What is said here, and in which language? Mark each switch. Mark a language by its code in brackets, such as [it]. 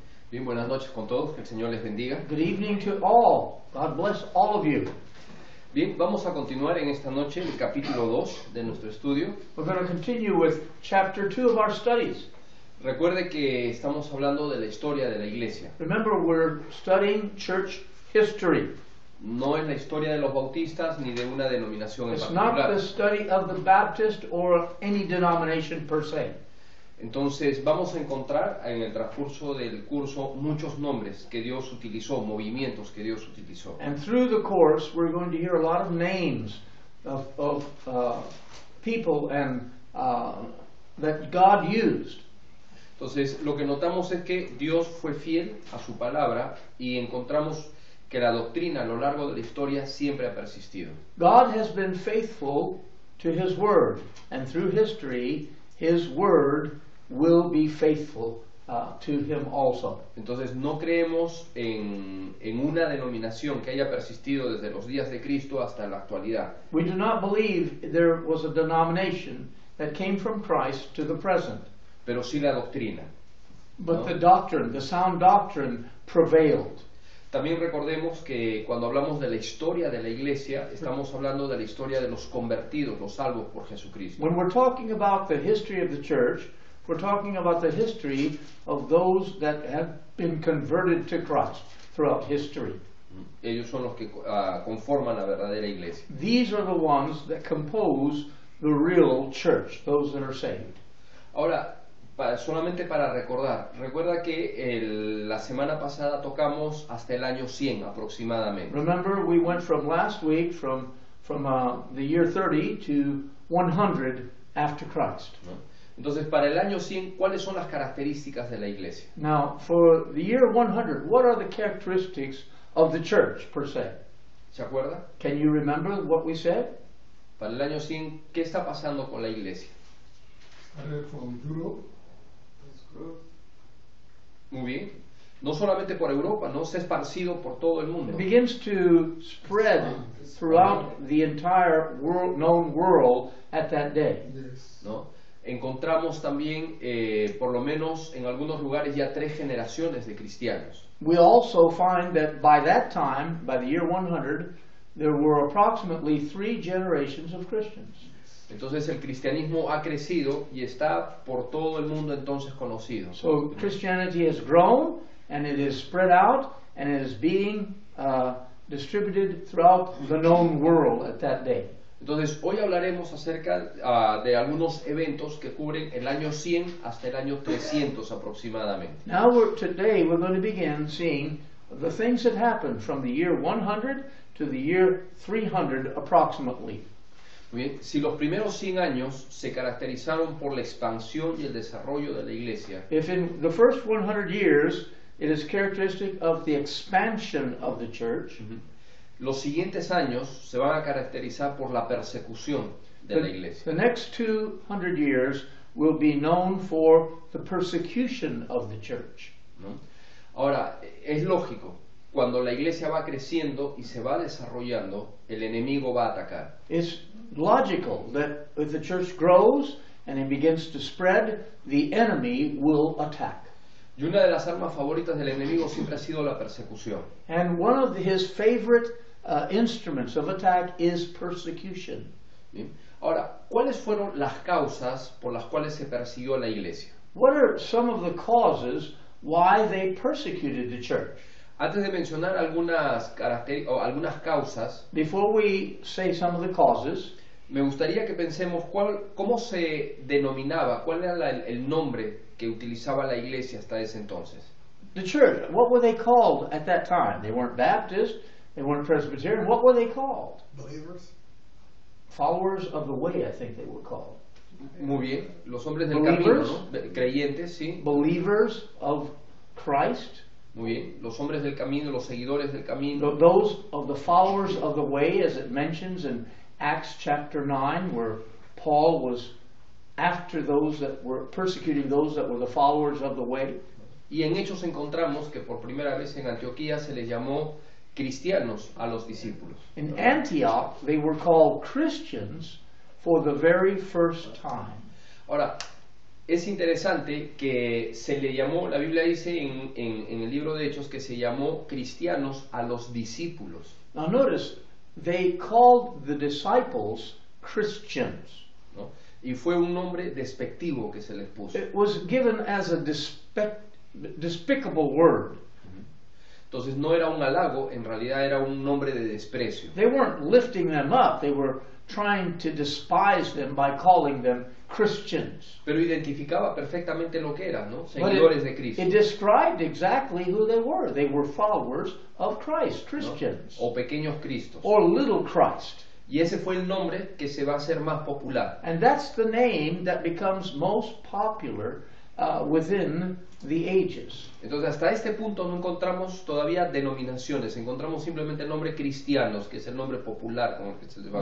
[es] Bien, buenas noches con todos, que el Señor les bendiga. [en] Good evening to all. God bless all of you. [es] Bien, vamos a continuar en esta noche el capítulo 2 de nuestro estudio. [en] We're going to continue with chapter 2 of our studies. [es] Recuerde que estamos hablando de la historia de la iglesia. [en] Remember, we're studying church history. [es] No es la historia de los bautistas ni de una denominación en [en] It's [es] particular. [en] not the study of the Baptist or any denomination per se. [es] Entonces vamos a encontrar en el transcurso del curso muchos nombres que Dios utilizó, movimientos que Dios utilizó. [en] And through the course we're going to hear a lot of names of people and that God used. [es] Entonces lo que notamos es que Dios fue fiel a su palabra y encontramos que la doctrina a lo largo de la historia siempre ha persistido. [en] God has been faithful to His Word, and through history His Word will be faithful to Him also. [es] Entonces no creemos en una denominación que haya persistido desde los días de Cristo hasta la actualidad. [en] We do not believe there was a denomination that came from Christ to the present. [es] Pero sí la doctrina. [en] But [es] ¿no? [en] the doctrine, the sound doctrine, prevailed. [es] También recordemos que cuando hablamos de la historia de la iglesia, estamos hablando de la historia de los convertidos, los salvos por Jesucristo. [en] When we're talking about the history of the church, we're talking about the history of those that have been converted to Christ throughout history. [es] Ellos son los que conforman la verdadera iglesia. [en] These are the ones that compose the real church, those that are saved. [es] Ahora, solamente para recordar, recuerda que la semana pasada tocamos hasta el año 100 aproximadamente. [en] Remember, we went from last week from the year 30 to 100 after Christ. [es] ¿No? Entonces, para el año 100, ¿cuáles son las características de la iglesia? [en] Now, for the year 100, what are the characteristics of the church per se? [es] ¿Se acuerda? [en] Can you remember what we said? [es] Para el año 100, ¿qué está pasando con la iglesia? [en] From Europe. [es] Muy bien. No solamente por Europa, no se ha esparcido por todo el mundo. [en] It begins to spread throughout the entire known world at that day. Yes. [es] ¿No? Encontramos también, por lo menos en algunos lugares, ya 3 generaciones de cristianos. [en] We also find that by that time, by the year 100, there were approximately 3 generations of Christians. [es] Entonces el cristianismo ha crecido y está por todo el mundo entonces conocido. [en] So Christianity has grown, and it is spread out, and it is being distributed throughout the known world at that day. [es] Entonces, hoy hablaremos acerca de algunos eventos que cubren el año 100 hasta el año 300 aproximadamente. [en] Today we're going to begin seeing the things that happened from the year 100 to the year 300 approximately. [es] Muy bien. Si los primeros 100 años se caracterizaron por la expansión y el desarrollo de la iglesia, [en] If in the first 100 years it is characteristic of the expansion of the church, [es] los siguientes años se van a caracterizar por la persecución de la iglesia. [en] the next 200 years will be known for the persecution of the church. [es] ¿No? Ahora, es lógico, cuando la iglesia va creciendo y se va desarrollando, el enemigo va a atacar. [en] It's logical that if the church grows and it begins to spread, the enemy will attack. [es] Y una de las armas favoritas del enemigo siempre ha sido la persecución. [en] And one of his favorite instruments of attack is persecution. [es] ¿Bien? Ahora, ¿cuáles fueron las causas por las cuales se persiguió a la iglesia? [en] What are some of the causes why they persecuted the church? [es] Antes de mencionar algunas causas, [en] Before we say some of the causes, [es] me gustaría que pensemos cómo se denominaba, cuál era el nombre que utilizaba la iglesia hasta ese entonces. [en] the church, what were they called at that time? They weren't Baptist, they weren't Presbyterian. What were they called? Believers. Followers of the way, I think they were called. [es] Muy bien, los hombres del [en] Believers. [es] camino, ¿no? Creyentes, sí. [en] Believers of Christ. [es] Muy bien, los hombres del camino, los seguidores del camino. [en] Those of the followers of the way, as it mentions in Acts chapter 9, where Paul was after those that were persecuting those that were the followers of the way. [es] Y en Hechos encontramos que por primera vez en Antioquía se les llamó cristianos a los discípulos. [en] In Antioch, they were called Christians for the very first time. [es] Ahora, es interesante que se le llamó, la Biblia dice en el libro de Hechos que se llamó cristianos a los discípulos. [en] Now notice, they called the disciples Christians. [es] ¿No? Y fue un nombre despectivo que se les puso. [en] It was given as a despicable word. [es] Entonces no era un halago, en realidad era un nombre de desprecio. [en] They weren't lifting them up, they were trying to despise them by calling them Christians. [es] Pero identificaba perfectamente lo que eran, ¿no? [en] But [es] Seguidores de Cristo. [en] it described exactly who they were. They were followers of Christ, [es] ¿No? [en] Christians, [es] O pequeños Cristos. [en] or little Christ. [es] Y ese fue el nombre que se va a hacer más popular. [en] And that's the name that becomes most popular within the ages. [es] Entonces hasta este punto no encontramos todavía denominaciones, encontramos simplemente el nombre cristianos, que es el nombre popular con el que se les va a